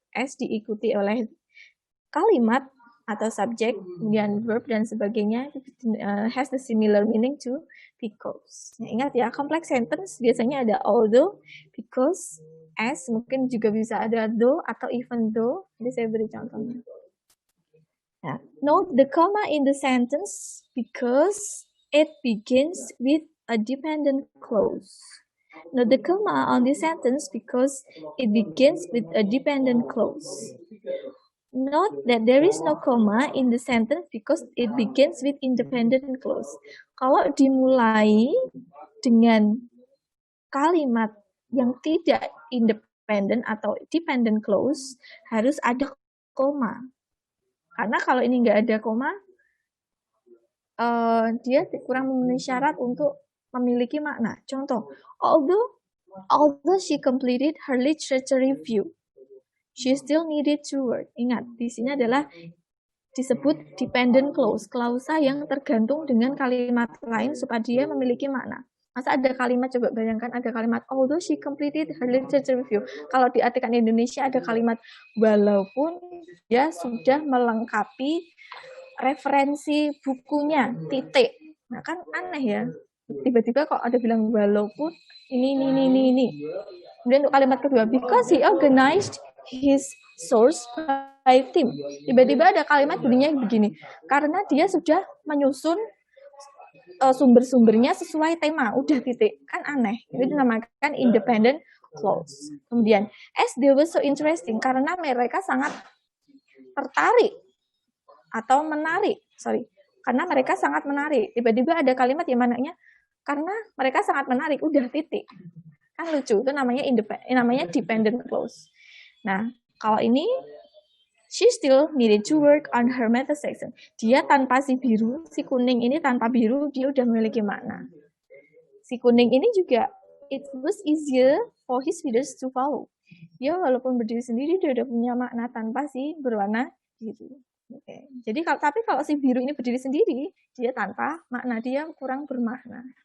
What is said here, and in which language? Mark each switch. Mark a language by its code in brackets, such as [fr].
[id] As diikuti oleh kalimat atau subjek, kemudian verb dan sebagainya, [en] has the similar meaning to because. [id] Nah, ingat ya, complex sentence biasanya ada although, because, as, mungkin juga bisa ada though atau even though. Jadi saya beri contohnya. [en] Nah, note the comma in the sentence because it begins with a dependent clause. Note the comma on the sentence because it begins with a dependent clause. Note that there is no comma in the sentence because it begins with independent clause. [id] Kalau dimulai dengan kalimat yang tidak independen, independent atau dependent clause harus ada koma. Karena kalau ini nggak ada koma, dia kurang memenuhi syarat untuk memiliki makna. [en] Contoh, although she completed her literature review, she still needed to work. [id] Ingat, di sini adalah disebut dependent clause, klausa yang tergantung dengan kalimat lain supaya dia memiliki makna. Masa ada kalimat, coba bayangkan ada kalimat [en] although she completed her literature review. [id] Kalau diartikan di Indonesia ada kalimat walaupun dia sudah melengkapi referensi bukunya, titik. Nah kan aneh ya. Tiba-tiba kok ada bilang walaupun ini. Kemudian untuk kalimat kedua, [en] because he organized his source by theme. [id] Tiba-tiba ada kalimat bunyinya begini, karena dia sudah menyusun sumber-sumbernya sesuai tema, udah titik. Kan aneh. Itu dinamakan independent clause. Kemudian, [en] as they were so interesting, [id] karena mereka sangat tertarik atau menarik, karena mereka sangat menarik. Tiba-tiba ada kalimat yang mananya karena mereka sangat menarik, udah titik. Kan lucu, itu namanya dependent clause. Nah, kalau ini [en] she still needed to work on her method section. [id] Dia tanpa si biru, si kuning ini tanpa biru, dia udah memiliki makna. Si kuning ini juga [en] it was easier for his readers to follow. [id] Dia walaupun berdiri sendiri, dia udah punya makna tanpa si berwarna biru. Oke. Jadi kalau si biru ini berdiri sendiri, dia tanpa makna, dia kurang bermakna.